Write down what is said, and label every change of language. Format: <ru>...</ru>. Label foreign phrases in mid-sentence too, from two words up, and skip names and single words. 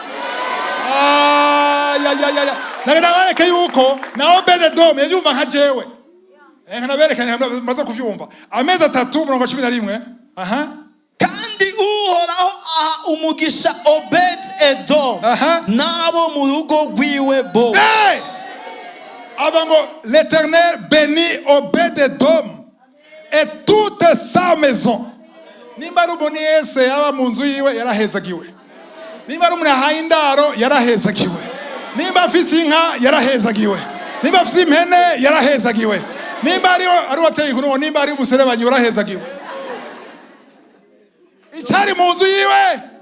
<rn>Nagareka yuko na Obed Edom yumva nka jewe. Nkanabereka maze kuvyumva. Amezi 3 murongo 11. Kandi Uhoraho aha umugisha Obed Edom nabo mu rugo rwiwe bo.</rn> <fr>Avant l'Éternel bénit Obed Edom et toute sa maison.</fr> <rn>Nimba rumuni yese yaba mu nzu yiwe yarahezagiwe. Nimba rumuni haindaro yarahezagiwe. Nimba afise inka yarahezagiwe. Nimba afise impene yarahezagiwe. Nimba ari wateye inkuru, nimba ari umuserebanyi yarahezagiwe. Icyari mu nzu yiwe.</rn>